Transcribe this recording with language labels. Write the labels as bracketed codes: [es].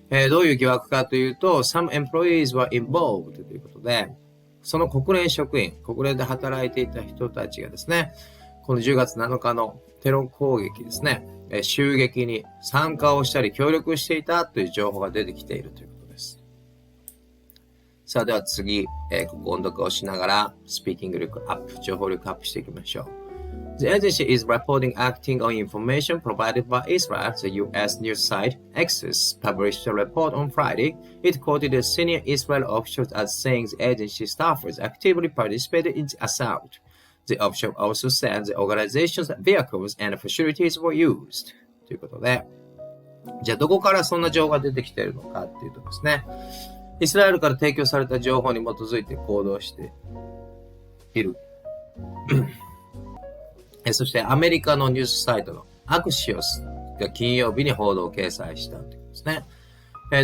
[ja] どういう疑惑かというと、 [en] some employees were involved [ja] ということで、その国連職員、国連で働いていた人たちがですね、この10月7日のテロ攻撃ですね、襲撃に参加をしたり協力していたという情報が出てきているということです。さあでは次、ここ音読をしながら、スピーキング力アップ、情報力アップしていきましょう。 [en] The agency is reporting acting on information provided by Israel. The U.S. news site Axios published a report on Friday. It quoted a senior Israel official as saying the agency staffers actively participated in the assault. The official also said the organization's vehicles and facilities were used. [ja] ということで、じゃあどこからそんな情報が出てきているのかっていうとですね、イスラエルから提供された情報に基づいて行動している。そしてアメリカのニュースサイトのアクシオスが金曜日に報道を掲載したということですね。